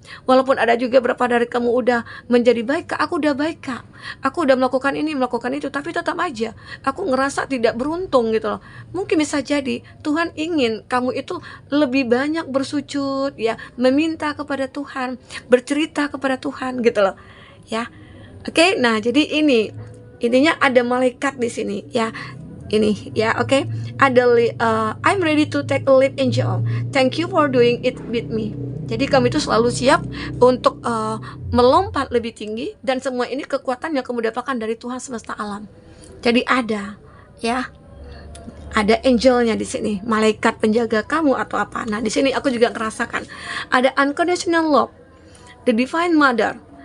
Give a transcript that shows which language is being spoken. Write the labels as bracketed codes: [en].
[id] Walaupun ada juga beberapa dari kamu udah menjadi baik, Kak, aku udah baik, Kak, aku udah melakukan ini, melakukan itu, tapi tetap aja aku ngerasa tidak beruntung gitu loh. Mungkin bisa jadi Tuhan ingin kamu itu lebih banyak bersujud ya, meminta kepada Tuhan, bercerita kepada Tuhan gitu loh. Ya, oke. Nah, jadi ini intinya ada malaikat di sini ya. Ini ya, oke. [en] Ada I'm ready to take a leap angel. Thank you for doing it with me. [id] Jadi kamu itu selalu siap untuk melompat lebih tinggi, dan semua ini kekuatan yang kamu dapatkan dari Tuhan semesta alam. Jadi ada ya. Ada angelnya di sini, malaikat penjaga kamu atau apa. Nah, di sini aku juga merasakan ada unconditional love, the divine mother.